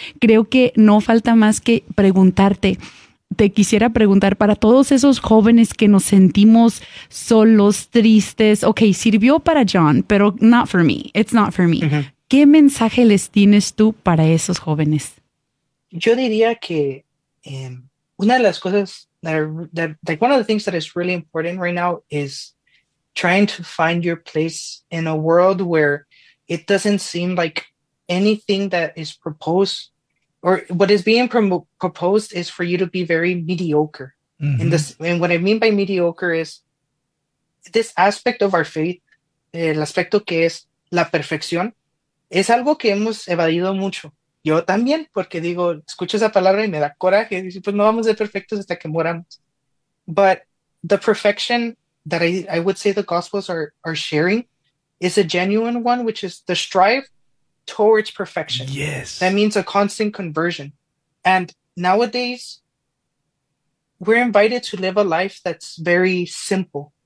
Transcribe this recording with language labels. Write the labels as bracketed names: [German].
[Spanish] Creo que no falta más que preguntarte. Te quisiera preguntar para todos esos jóvenes que nos sentimos solos, tristes. [English] Ok, [Spanish] sirvió para John, pero [English] not for me. It's not for me. [Spanish] ¿Qué mensaje les tienes tú para esos jóvenes? Yo diría que una de las cosas [English] like one of the things that is really important right now is trying to find your place in a world where it doesn't seem like anything that is proposed or what is being proposed is for you to be very mediocre. And this, and what I mean by mediocre is this aspect of our faith, [Spanish] el aspecto que es la perfección, es algo que hemos evadido mucho. Yo también, porque digo, escucho esa palabra y me da coraje. Dice, pues no vamos a ser perfectos hasta que moramos. [English] But the perfection that I would say the Gospels are sharing is a genuine one, which is the strive towards perfection. That means a constant conversion. And nowadays, we're invited to live a life that's very simple.